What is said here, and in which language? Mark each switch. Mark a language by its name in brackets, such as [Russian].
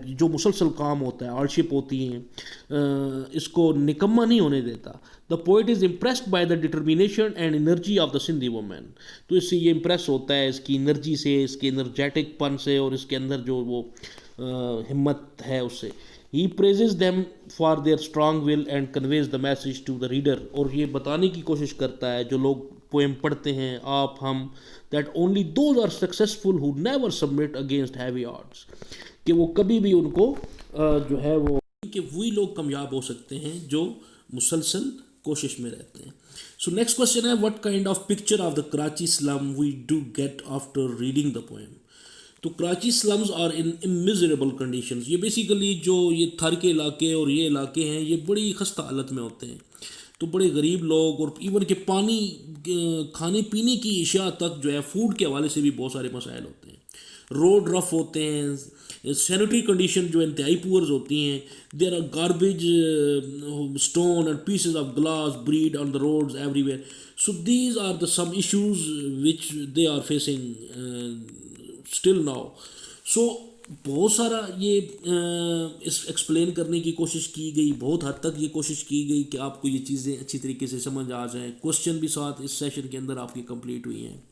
[Urdu] جو مسلسل کام ہوتا ہے، ہارڈشپ ہوتی ہیں، اس کو نکما نہیں ہونے دیتا. [English] The poet is impressed by the determination and energy of the Sindhi women. [Urdu] تو اس سے یہ امپریس ہوتا ہے اس کی انرجی سے، اس کے انرجیٹک پن سے، اور اس کے اندر جو وہ ہمت ہے اس سے. [English] He praises them for their strong will and conveys the message to the reader. [Urdu] اور یہ بتانے کی کوشش کرتا ہے جو لوگ پوئم پڑھتے ہیں، آپ ہم، [English] That only those are successful who never submit against heavy odds. [Urdu] کہ وہ کبھی بھی ان کو جو ہے وہ، کہ وہی لوگ کامیاب ہو سکتے ہیں جو مسلسل کوشش میں رہتے ہیں. [English] So next question ہے what kind of picture of the Karachi slum we do get after reading the poem. [Urdu] تو [English] Karachi slums are in miserable conditions. [Urdu] یہ بیسیکلی جو یہ تھر کے علاقے اور یہ علاقے ہیں، یہ بڑی خستہ حالت میں ہوتے ہیں. تو بڑے غریب لوگ، اور ایون کہ پانی، کھانے پینے کی اشیاء تک جو ہے فوڈ کے حوالے سے بھی بہت سارے مسائل ہوتے ہیں. روڈ رف ہوتے ہیں، سینیٹری کنڈیشن جو انتہائی پورز ہوتی ہیں. [English] There are garbage stone and pieces of glass bread on the roads everywhere. So these are the some issues which they are facing still now. [Urdu] سو بہت سارا یہ اس ایکسپلین کرنے کی کوشش کی گئی، بہت حد تک یہ کوشش کی گئی کہ آپ کو یہ چیزیں اچھی طریقے سے سمجھ آ جائیں. کوشچن بھی ساتھ اس سیشن کے اندر آپ کی کمپلیٹ ہوئی ہیں.